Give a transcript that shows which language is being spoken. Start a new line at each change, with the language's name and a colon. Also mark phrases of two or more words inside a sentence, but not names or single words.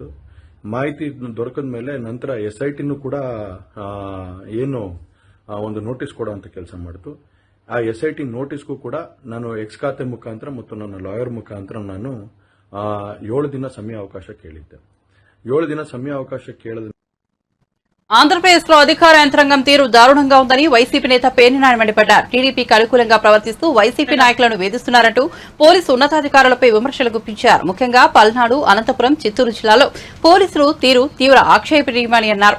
Kannada: ಮಾಹಿತಿ ದೊರಕದ ಮೇಲೆ ನಂತರ SITನೂ ಕೂಡ ಏನು ಒಂದು ನೋಟಿಸ್ ಕೊಡುವಂತ ಕೆಲಸ ಮಾಡಿತು. ಆ SIT ನೋಟಿಸ್ಗೂ ಕೂಡ ನಾನು ಎಕ್ಸ್ ಖಾತೆ ಮುಖಾಂತರ ಮತ್ತು ನನ್ನ ಲಾಯರ್ ಮುಖಾಂತರ ನಾನು 7 ದಿನ ಸಮಯ ಅವಕಾಶ ಕೇಳಿದ್ದೆ. 7 ದಿನ ಸಮಯ ಅವಕಾಶ ಕೇಳಿದ
Telugu: ఆంధ్రప్రదేశ్లో అధికార యంత్రాంగం తీరు దారుణంగా ఉందని వైసీపీ నేత పేర్నినాని మండిపడ్డారు. టీడీపీకి అనుకూలంగా ప్రవర్తిస్తూ వైసీపీ నాయకులను వేధిస్తున్నారంటూ పోలీసు ఉన్నతాధికారులపై విమర్శలు గుప్పించారు. ముఖ్యంగా పల్నాడు, అనంతపురం, చిత్తూరు జిల్లాలో పోలీసులు తీరు తీవ్ర ఆక్షేపణీయమని అన్నారు.